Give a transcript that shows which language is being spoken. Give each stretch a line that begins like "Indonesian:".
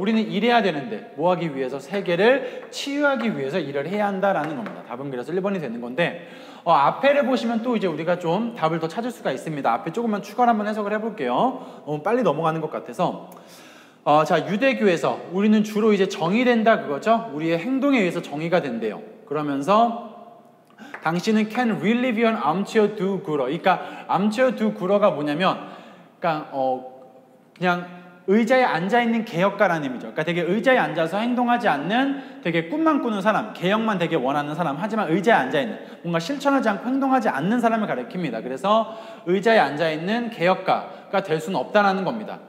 Korean: 우리는 일해야 되는데 뭐 하기 위해서? 세계를 치유하기 위해서 일을 해야 한다라는 겁니다. 답은 그래서 1번이 되는 건데 앞에를 보시면 또 이제 우리가 좀 답을 더 찾을 수가 있습니다. 앞에 조금만 추가로 한번 해석을 해볼게요. 너무 빨리 넘어가는 것 같아서 자, 유대교에서 우리는 주로 이제 정의된다 그거죠? 우리의 행동에 의해서 정의가 된대요. 그러면서 당신은
English: can really be an armchair do-gooder.
Korean: 그러니까 armchair do-gooder가 뭐냐면 그러니까 그냥 의자에 앉아있는 개혁가라는 의미죠. 그러니까 되게 의자에 앉아서 행동하지 않는 되게 꿈만 꾸는 사람, 개혁만 되게 원하는 사람, 하지만 의자에 앉아있는 뭔가 실천하지 않고 행동하지 않는 사람을 가리킵니다. 그래서 의자에 앉아있는 개혁가가 될 수는 없다는 겁니다.